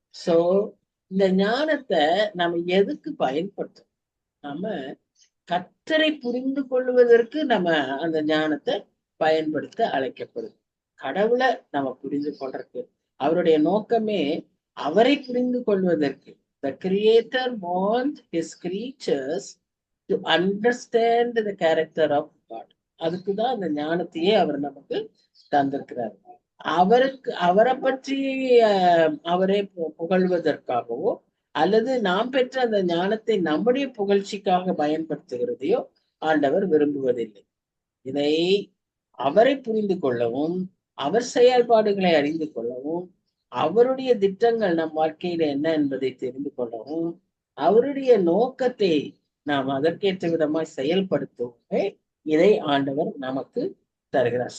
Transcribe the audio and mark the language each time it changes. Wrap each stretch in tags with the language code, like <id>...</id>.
<ta>So இந்த ஞானத்தை நம்ம எதுக்கு பயன்படுத்தும்? நம்ம கர்த்தரை புரிந்து கொள்வதற்கு நம்ம அந்த ஞானத்தை பயன்படுத்த அழைக்கப்படுது. கடவுளை நம்ம புரிந்து கொள்றதுக்கு. அவருடைய நோக்கமே அவரை புரிந்து கொள்வதற்கு.</ta> <en>The Creator wants his creatures to understand the character of God.</en> <ta>அதுக்குதான் அந்த ஞானத்தையே அவர் நமக்கு தந்திருக்கிறார். அவரை பற்றி அவரை புகழ்வதற்காகவோ அல்லது நாம் பெற்ற அந்த ஞானத்தை நம்முடைய புகழ்ச்சிக்காக பயன்படுத்துகிறதையோ ஆண்டவர் விரும்புவதில்லை. இதை அவரை புரிந்து கொள்ளவும், அவர் செயல்பாடுகளை அறிந்து கொள்ளவும், அவருடைய திட்டங்கள் நம் வாழ்க்கையில என்ன என்பதை தெரிந்து கொள்ளவும், அவருடைய நோக்கத்தை நாம் அதற்கேற்ற விதமாய் செயல்படுத்தவே இதை ஆண்டவர் நமக்கு தருகிறார்.</ta>